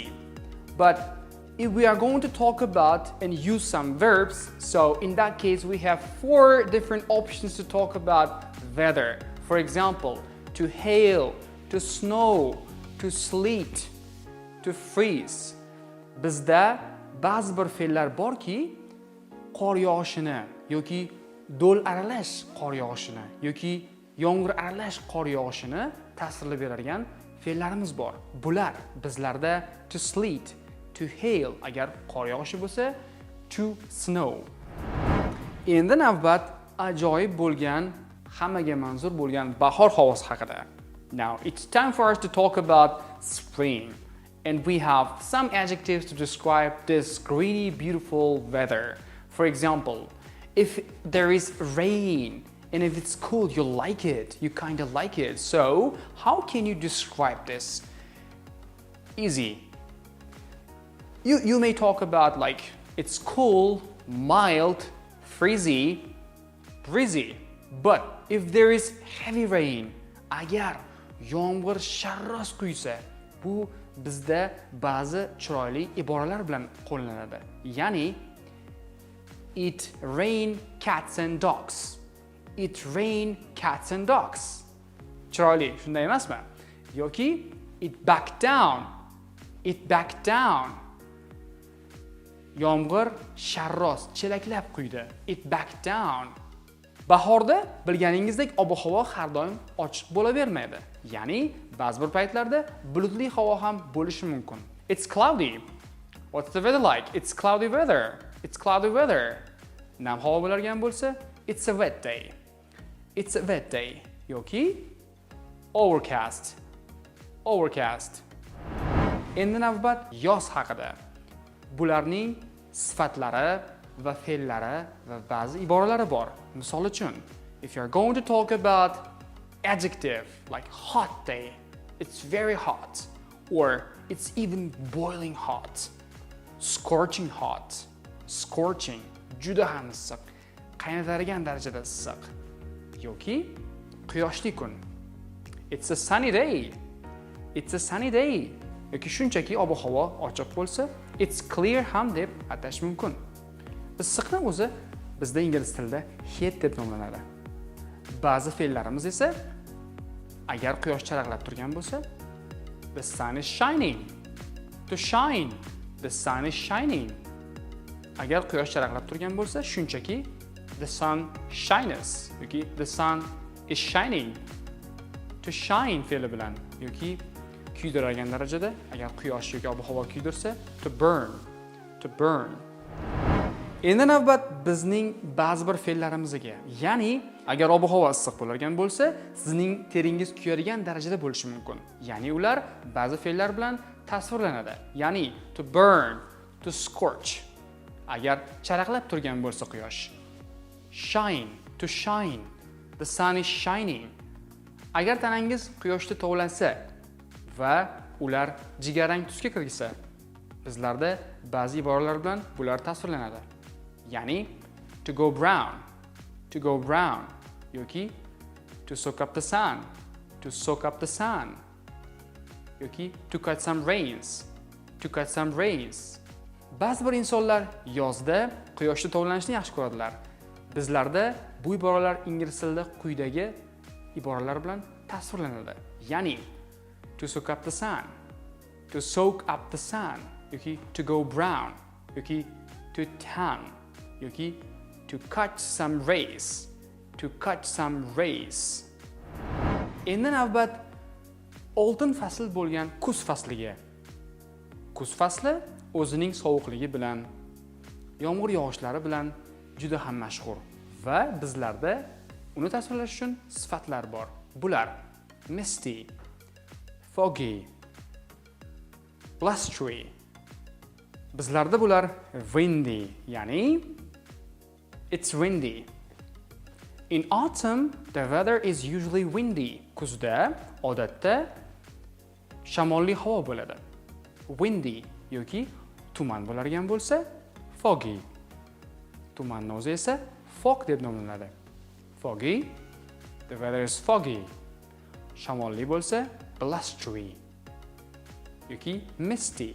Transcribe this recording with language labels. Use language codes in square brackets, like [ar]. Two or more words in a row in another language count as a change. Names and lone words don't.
[en] But if we are going to talk about and use some verbs, so in that case we have 4 different options to talk about weather. For example, to hail, to snow, to sleet, to freeze. [uz] Bizda ba'zi bir fe'llar borki, qor yog'ishini yoki do'l aralash qor yog'ishini yoki yomg'ir aralash qor yog'ishini ta'sirlab beradigan fe'llarimiz bor. Bular bizlarda [en] to sleet, to hail [uz] agar qor yog'ishi bo'lsa, [en] to snow. [uz] Endi navbat ajoyib bo'lgan, hammaga manzur bo'lgan bahor havosi haqida. [en] Now it's time for us to talk about spring, and we have some adjectives to describe this greeny, beautiful weather. For example, if there is rain and if it's cool, you like it, you kind of like it. So how can you describe this? Easy. You may talk about like it's cool, mild, breezy. But if there is heavy rain, [uz] agar yomg'ir sharros quysa, bu bizda ba'zi chiroyli iboralar bilan qo'llanadi. [en] Ya'ni it rain cats and dogs. It rain cats and dogs. [uz] Chiroyli, shunday emasmi? [en] Yoki it back down. It back down. [uz] Yomg'ir sharros chelaklab quydi. [en] It back down. [uz] Bahorda bilganingizdek ob-havo har doim ochiq bo'lavermaydi. Ya'ni ba'zi bir paytlarda bulutli havo ham bo'lishi mumkin. [en] It's cloudy. What's the weather like? It's cloudy weather. It's cloudy weather. [uz] Nam havo bo'largan bo'lsa, [en] it's a wet day. It's a wet day. Yoki overcast. [uz] Overcast. Endi navbat yoz haqida. Bularning sifatlari va fe'llari va ba'zi iboralari bor. Misol uchun, [en] if you're going to talk about adjective like hot day, it's very hot, or it's even boiling hot, scorching hot, scorching, [uz] juda ham issiq, qaynatadigan darajada issiq, yoki quyoshli kun. [en] It's a sunny day. It's a sunny day. [uz] Yoki shunchaki ob-havo ochiq bo'lsa, [en] it's clear [uz] ham deb atash mumkin. Issiqni o'zi bizda ingliz tilida heat deb nomlanadi. Ba'zi fe'llarimiz esa agar quyosh charaqlab turgan bo'lsa, [en] the sun is shining. To shine. The sun is shining. [uz] Agar quyosh charaqlab turgan bo'lsa, shunchaki [en] the sun shines [uz] yoki [en] the sun is shining. To shine [uz] fe'li bilan yoki kuydiradigan darajada, agar quyosh yoki ob-havo kuydirsa, [en] to burn. To burn. [uz] Endi navbat bizning ba'zi bir fe'llarimizga. Ya'ni, agar ob-havo issiq bo'lgan bo'lsa, sizning teringiz kuyadigan darajada bo'lishi mumkin. Ya'ni ular ba'zi fe'llar bilan tasvirlanadi. [en] Ya'ni to burn, to scorch. [uz] Agar charaqlab turgan bo'lsa quyosh. [en] Shine, to shine. The sun is shining. [uz] Agar tanangiz quyoshda tovlansa va ular jigarrang tusga kirgisa, bizlarda ba'zi iboralar bilan bular tasvirlanadi. [en] Ya'ni to go brown, to go brown, yoki to soak up the sun, to soak up the sun, yoki to catch some rains, to catch some rains. [uz] Ba'zi bir insonlar yozda quyoshda tovlanishni yaxshi ko'radilar. Bizlarda bu iboralar ingliz tilida quyidagi iboralar bilan tasvirlanadi. [en] Ya'ni to soak up the sun, to soak up the sun, yoki to go brown, yoki to tan, yoki to catch some rays, to catch some rays. [uz] Endi navbat oltin fasl bo'lgan kuz fasliga. Kuz fasli o'zining sovuqligi bilan, yomg'ir yog'ishlari bilan juda ham mashhur va bizlarda uni tasvirlash uchun sifatlar bor. [en] Bular misty, foggy, blustery. [uz] Bizlarda bular windy, ya'ni [en] it's windy. In autumn, the weather is usually windy. [uz] Kuzda odatda shamolli havo bo'ladi. Windy yoki tuman bo'largan bo'lsa, foggy. Tumanning o'zi esa fog deb nomlanadi. [en] Foggy, the weather is foggy. [uz] Shamolli bo'lsa, blustery yoki misty.